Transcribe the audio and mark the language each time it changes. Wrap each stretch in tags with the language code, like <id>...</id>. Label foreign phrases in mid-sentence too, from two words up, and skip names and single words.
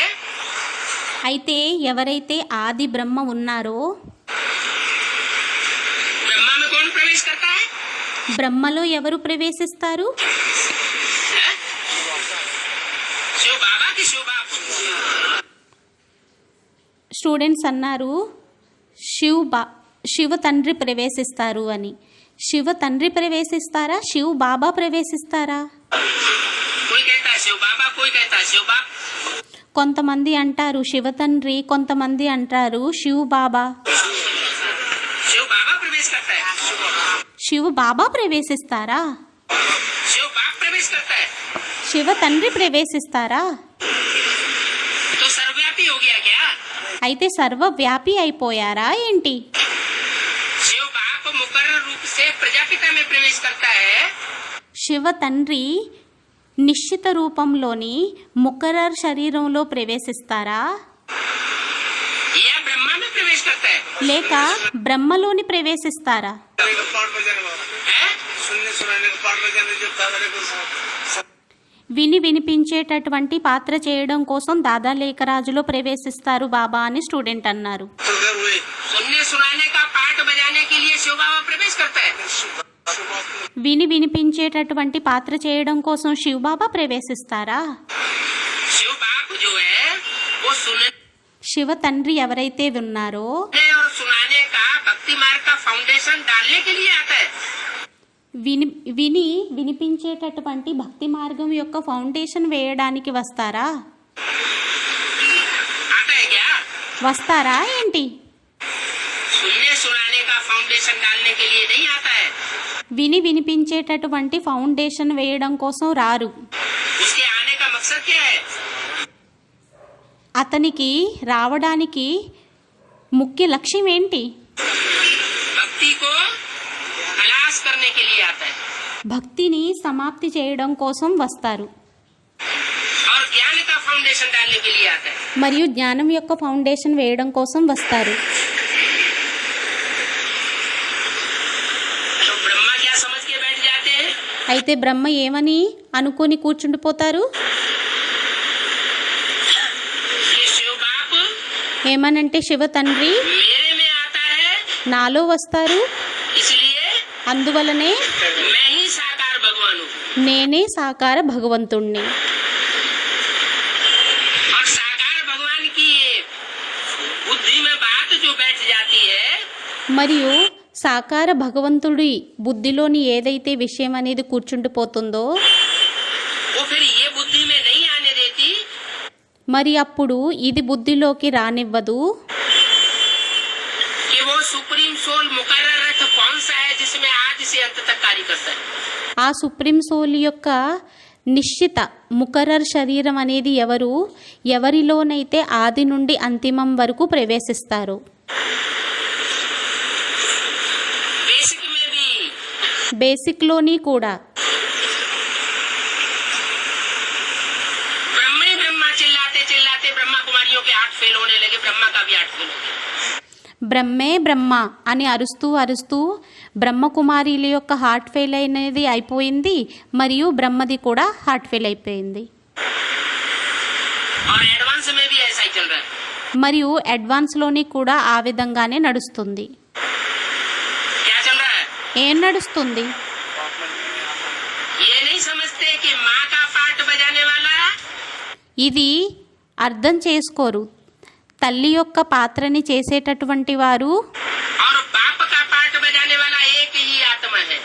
<te>అయితే ఎవరైతే ఆది బ్రహ్మ ఉన్నారో</te> <hi>ब्रह्मा में कौन प्रवेश करता है।</hi> <te>బ్రహ్మలో ఎవరు ప్రవేశిస్తారు?</te> <hi>है? शिव बाबा की शिव बाप।</hi> <te>స్టూడెంట్స్ అన్నారు శివ తండ్రి ప్రవేశిస్తారు అని. శివ తండ్రి ప్రవేశిస్తారా, శివ్ బాబా ప్రవేశిస్తారా?</te> <hi>कोई कहता है शिव बाबा, कोई कहता है शिव बाप।</hi> <te>కొంతమంది అంటారు శివ తండ్రి, కొంతమంది అంటారు శివ్ బాబా.</te> <hi>शिव बाबा प्रवेश करता है।</hi> <te>శివ్ బాబా ప్రవేశిస్తారా?</te> <hi>शिव बाप प्रवेश करता है।</hi> <te>శివ తండ్రి ప్రవేశిస్తారా?</te> <hi>तो सर्वव्यापी हो गया क्या।</hi> <te>అయితే సర్వవ్యాపి అయిపోయారా ఏంటి?</te> <hi>शिव बाप मुकर्रर रूप से प्रजापिता में प्रवेश करता है।</hi> <te>శివ తండ్రి నిశ్చిత రూపంలోని ముకరర్ శరీరంలో ప్రవేశిస్తారా,</te> <hi>या ब्रह्मा में प्रवेश करता है।</hi> <te>లేక బ్రహ్మలోని ప్రవేశిస్తారా?</te> <hi>है?</hi> <te>వినిపించేటటువంటి పాత్ర చేయడం కోసం దాదా లేఖరాజులో ప్రవేశిస్తారు బాబా అని స్టూడెంట్ అన్నారు.</te> <hi>सुनने सुनाने का पाठ बजाने के लिए शिव बाबा प्रवेश करता है।</hi> <te>వినిపించేటటువంటి పాత్ర చేయడం కోసం శివ్ బాబా ప్రవేశిస్తారా?</te> <hi>शिव बाप जो है वो सुनने</hi> <te>శివ తండ్రి ఎవరైతే ఉన్నారో</te> <hi>और सुनाने का भक्ति मार्ग का फाउंडेशन डालने के लिए आता है।</hi> <te>వినిపించేటటువంటి భక్తి మార్గం యొక్క ఫౌండేషన్ వేయడానికి వస్తారా?</te> <hi>आता है क्या।</hi> <te>వస్తారా ఏంటి?</te> <hi>सुनने सुनाने का फाउंडेशन डालने के लिए नहीं आता है।</hi> <te>వినిపించేటటువంటి ఫౌండేషన్ వేయడం కోసం రారు.</te> <hi>उसके आने का मकसद क्या है।</hi> <te>అతనికి రావడానికి ముఖ్య లక్ష్యం ఏంటి?</te> <hi>भक्ति को खलास करने के लिए आता है</hi> <te>భక్తిని సమాప్తి చేయడం కోసం వస్తారు</te> <hi>और ज्ञान का फाउंडेशन डालने के लिए आता है।</hi> <te>మరియు జ్ఞానం యొక్క ఫౌండేషన్ వేయడం కోసం వస్తారు.</te> <hi>तो ब्रह्मा क्या समझ के बैठ जाते हैं।</hi> <te>అయితే బ్రహ్మ ఏమని అనుకొని కూర్చుండిపోతారు?</te> <hi>कि शिव बाप</hi> <te>ఏమనంటే శివ తండ్రి</te> <hi>मेरे में आता है,</hi> <te>నాలో వస్తారు,</te> <hi>इसलिए</hi> <te>అందువలనే</te> <hi>मैं ही साकार भगवान हूँ।</hi> <te>నేనే సాకార భగవంతుణ్ణి.</te> <hi>और साकार भगवान की बुद्धि में बात जो बैठ जाती है</hi> <te>మరియు సాకార భగవంతుడి బుద్ధిలోని ఏదైతే విషయం అనేది కూర్చుండిపోతుందో</te> <hi>वो फिर ये बुद्धि में नहीं आने देती</hi> <te>మరి అప్పుడు ఇది బుద్ధిలోకి రానివ్వదు</te> <hi>कि वो</hi> <en>supreme soul</en> <hi>मुकर्रर रथ कौन सा है जिसमें आज से अंत तक कार्य करता है।</hi> <te>ఆ</te> <en>supreme soul</en> <te>యొక్క నిశ్చిత ముకరర్ శరీరం అనేది ఎవరిలోనైతే ఆది నుండి అంతిమం వరకు ప్రవేశిస్తారు.</te> <hi>बेसिक में भी</hi> <te>బేసిక్లోని కూడా</te> <hi>ब्रह्मा ही ब्रह्मा चिल्लाते चिल्लाते ब्रह्मा कुमारियों के 8 फेल होने लगे, ब्रह्मा का भी 8 फेल हो गया।</hi> <te>బ్రహ్మే బ్రహ్మ అని అరుస్తూ అరుస్తూ బ్రహ్మకుమారిల యొక్క</te> <en>heart fail</en> <te>అనేది అయిపోయింది, మరియు బ్రహ్మది కూడా</te> <en>heart fail</en> <te>అయిపోయింది.</te> <hi>और एडवांस में भी ऐसा ही चल रहा है.</hi> <te>మరియు అడ్వాన్స్లోని కూడా ఆ విధంగానే నడుస్తుంది.</te> <hi>क्या चल रहा है?</hi> <te>ఏం నడుస్తుంది?</te> <hi>ये नहीं समझते कि माँ का पार्ट बजाने वाला</hi> <te>ఇది అర్థం చేసుకోరు. తల్లి యొక్క పాత్రని చేసేటటువంటి వారు</te> <hi>और बाप का पार्ट बजाने वाला एक ही आत्मा है.</hi>